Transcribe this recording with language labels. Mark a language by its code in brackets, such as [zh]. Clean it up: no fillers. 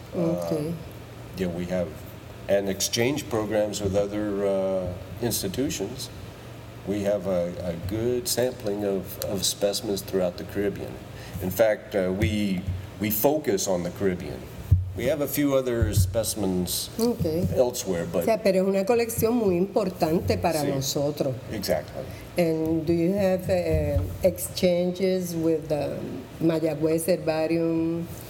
[en] We have an exchange programs with other institutions. We have a good sampling of specimens throughout the Caribbean. In fact, we focus on the Caribbean. We have a few other specimens elsewhere, but. [es] Yeah, pero es una colección muy importante para nosotros. [en] Exactly. And do you have exchanges with the Mayagüez Herbarium?